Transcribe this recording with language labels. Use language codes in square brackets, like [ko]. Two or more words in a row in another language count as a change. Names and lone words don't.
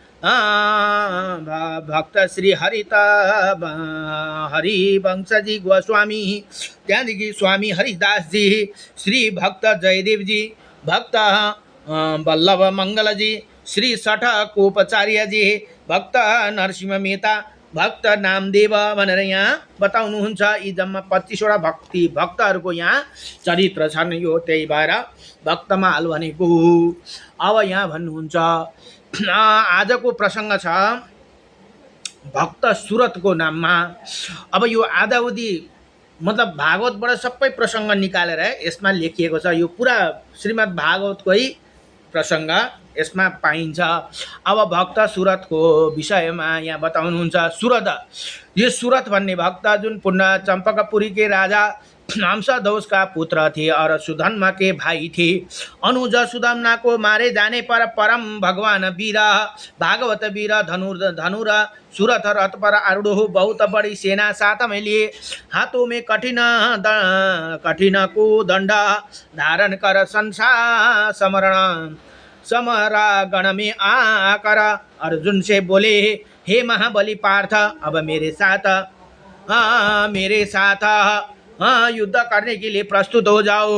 [ne] भक्त श्री हरिवंशजी गोस्वामी, त्यहाँदेखि स्वामी हरिदासजी श्री भक्त जयदेवजी भक्त वल्लभ मङ्गलजी श्री सठकोपाचार्यजी भक्त नरसिंह मेहता भक्त नामदेव भनेर यहाँ बताउनुहुन्छ। यी जम्मा 25वटा भक्तहरूको यहाँ चरित्र छन्। यो त्यही भएर भक्तमाल भनेको। अब यहाँ भन्नुहुन्छ आजको प्रसङ्ग छ भक्त सुरतको नाममा। अब यो आधाउधी मतलब भागवतबाट सबै प्रसङ्ग निकालेर यसमा लेखिएको छ। यो पुरा श्रीमद् भागवतकै प्रसङ्ग यसमा पाइन्छ। अब भक्त सुरतको विषयमा यहाँ बताउनुहुन्छ। सुरत, यो सुरत भन्ने भक्त जुन [hi] पुण्य चम्पकपुरी के राजा हंसध्वज का पुत्र थे और सुधन्मा के भाई थे। अनुज सुधन्मा को मारे जाने पर परम भगवान वीर भागवत वीर धनुर सुरथ रथ पर आरूढ़ बहुत बड़ी सेना साथ में लिए, हाथों में कठिन को दंड धारण कर संसार समरा गण में आकर अर्जुन से बोले, हे महाबली पार्थ, अब मेरे साथ युद्ध करने के लिए प्रस्तुत हो जाओ।